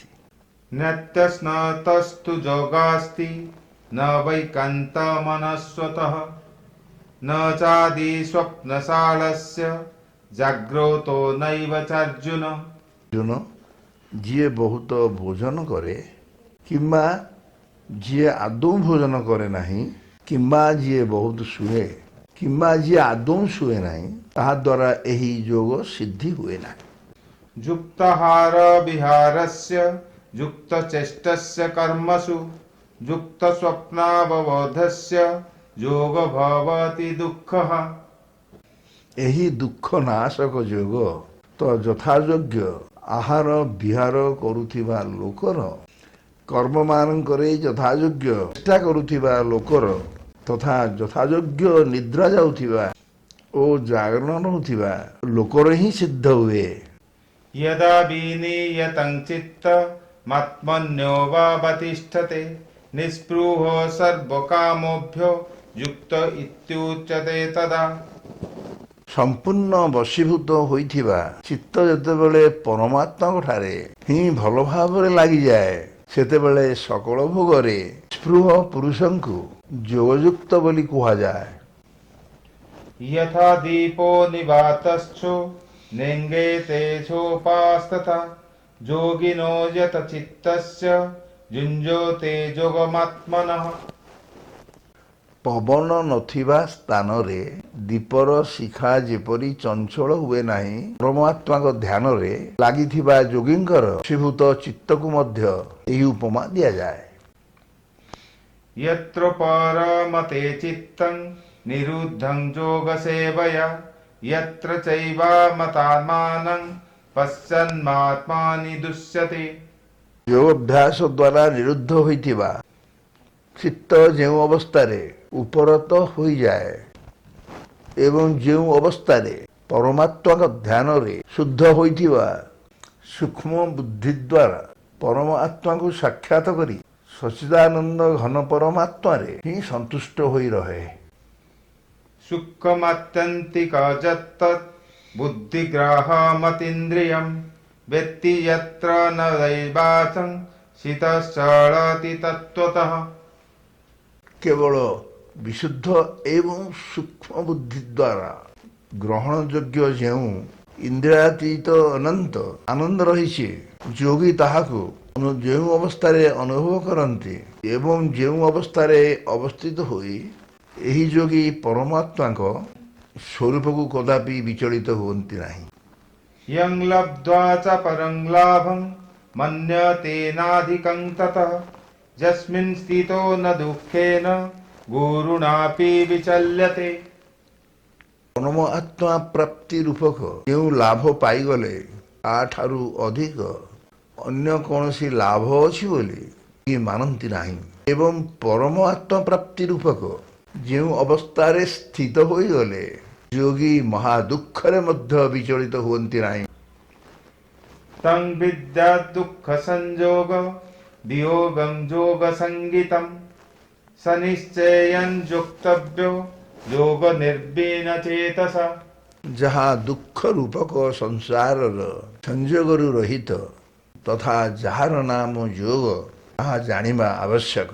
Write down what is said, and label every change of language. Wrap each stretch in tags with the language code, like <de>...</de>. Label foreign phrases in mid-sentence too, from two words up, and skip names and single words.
<sa>नित्यस्नातस्तु जोगास्ति न वैकान्तमनस्वतः न चादि स्वप्नशालस्य जाग्रतो नैव चार्जुन।</sa> <or>ଅର୍ଜୁନ, ଯିଏ ବହୁତ ଭୋଜନ କରେ କିମ୍ବା ଯିଏ ଆଦୌ ଭୋଜନ କରେ ନାହିଁ କିମ୍ବା ଯିଏ ବହୁତ ଶୁଏ କିମ୍ବା ଯିଏ ଆଦୌ ଶୁଏ ନାହିଁ ତାହା ଦ୍ୱାରା ଏହି ଯୋଗ ସିଦ୍ଧି ହୁଏ ନାହିଁ।</or> <sa>युक्ताहार विहारस्य युक्तचेष्टस्य कर्मसु युक्तस्वप्नावबोधस्य योग भवति दुःखः।</sa> <or>ଏହି ଦୁଃଖ ନାଶକ ଯୋଗ ତ ଯଥାଯୋଗ୍ୟ ଆହାର ବିହାର କରୁଥିବା ଲୋକର, କର୍ମମାନଙ୍କରେ ଯଥାଯୋଗ୍ୟ ଚେଷ୍ଟା କରୁଥିବା ଲୋକର ତଥା ଯଥାଯୋଗ୍ୟ ନିଦ୍ରା ଯାଉଥିବା ଓ ଜାଗରଣ ହେଉଥିବା ଲୋକର ହିଁ ସିଦ୍ଧ ହୁଏ।</or> <sa>यदा विनीयतं चित्तमात्मन्योऽवतिष्ठते निःस्पृहो सर्वकामोभ्यो युक्त इत्युच्यते तदा।</sa> <or>ସମ୍ପୂର୍ଣ୍ଣ ବଶୀଭୂତ ହୋଇଥିବା ଚିତ୍ତ ଯେତେବେଳେ ପରମାତ୍ମାଙ୍କ ଠାରେ ହିଁ ଭଲ ଭାବରେ ଲାଗିଯାଏ ସେତେବେଳେ ସକଳ ଭୋଗରେ ସ୍ପୃହ ପୁରୁଷଙ୍କୁ ଯୋଗଯୁକ୍ତ ବୋଲି କୁହାଯାଏ।</or> <sa>यथा दीपो निवातश्चो नेङ्गेते सोपास्तथा योगिनो यत चित्तस्य युञ्जते योगमात्मनः।</sa> <or>ପବନ ନଥିବା ସ୍ଥାନରେ ଦୀପର ଶିଖା ଯେପରି ଚଞ୍ଚଳ ହୁଏ ନାହିଁ, ପରମାତ୍ମାଙ୍କ ଧ୍ୟାନରେ ଲାଗିଥିବା ଯୋଗୀଙ୍କର ବଶୀଭୂତ ଚିତ୍ତକୁ ମଧ୍ୟ ଏହି ଉପମା ଦିଆଯାଏ।</or> <sa>यत्र परमते चित्तं निरुद्धं योगसेवया यत्र चैवामतात्मानं पश्यन्मात्मानि दुष्यते।</sa> <or>ଯୋଗ ଅଭ୍ୟାସ ଦ୍ୱାରା ନିରୁଦ୍ଧ ହୋଇଥିବା ଚିତ୍ତ ଯେଉଁ ଅବସ୍ଥାରେ ଉପରତ ହୋଇଯାଏ ଏବଂ ଯେଉଁ ଅବସ୍ଥାରେ ପରମାତ୍ମାଙ୍କ ଧ୍ୟାନରେ ଶୁଦ୍ଧ ହୋଇଥିବା ସୂକ୍ଷ୍ମ ବୁଦ୍ଧି ଦ୍ୱାରା ପରମ ଆତ୍ମାକୁ ସାକ୍ଷାତ କରି ସଚ୍ଚିଦାନନ୍ଦ ଘନ ପରମାତ୍ମାରେ ହିଁ ସନ୍ତୁଷ୍ଟ ହୋଇ ରହେ।</or> <sa>सुखमत्यन्तिकजत्तत् बुद्धिग्राहमतीन्द्रियं वेत्ति यत्र न दैवाचं शीतश्चलति तत्त्वतः।</sa> <or>କେବଳ ବିଶୁଦ୍ଧ ଏବଂ ସୂକ୍ଷ୍ମ ବୁଦ୍ଧି ଦ୍ୱାରା ଗ୍ରହଣ ଯୋଗ୍ୟ ଯେଉଁ ଇନ୍ଦ୍ରିୟାତୀତ ଅନନ୍ତ ଆନନ୍ଦ ରହିଛି, ଯୋଗୀ ତାହାକୁ ଯେଉଁ ଅବସ୍ଥାରେ ଅନୁଭବ କରନ୍ତି ଏବଂ ଯେଉଁ ଅବସ୍ଥାରେ ଅବସ୍ଥିତ ହୋଇ ଏହି ଯୋଗୀ ପରମାତ୍ମାଙ୍କ ସ୍ୱରୂପକୁ କଦାପି ବିଚଳିତ ହୁଅନ୍ତି ନାହିଁ।</or> <sa>यं लब्ध्वा च परं लाभं मन्यते नाधिकं ततः यस्मिन् स्थितो न दुःखेन गुरुणापि विचल्यते।</sa> <or>ପରମ ଆତ୍ମା ପ୍ରାପ୍ତି ରୂପକ ଯେଉଁ ଲାଭ ପାଇଗଲେ ତାଠାରୁ ଅଧିକ ଅନ୍ୟ କୌଣସି ଲାଭ ଅଛି ବୋଲି କିଏ ମାନନ୍ତି ନାହିଁ ଏବଂ ପରମ ଆତ୍ମା ପ୍ରାପ୍ତି ରୂପକ ଯେଉଁ ଅବସ୍ଥାରେ ସ୍ଥିତ ହୋଇଗଲେ ଯୋଗୀ ମହା ଦୁଃଖରେ ମଧ୍ୟ ବିଚଳିତ ହୁଅନ୍ତି ନାହିଁ।</or> <sa>तं विद्यात् दुःखसंयोग वियोगं योगसंज्ञितं स निश्चयं योक्तव्यो योग निर्विण्णचेतसा।</sa> <or>ଯାହା ଦୁଃଖ ରୂପକ ସଂସାରର ସଂଯୋଗରୁ ରହିତ ତଥା ଯାହାର ନାମ ଯୋଗ, ତାହା ଜାଣିବା ଆବଶ୍ୟକ।</or>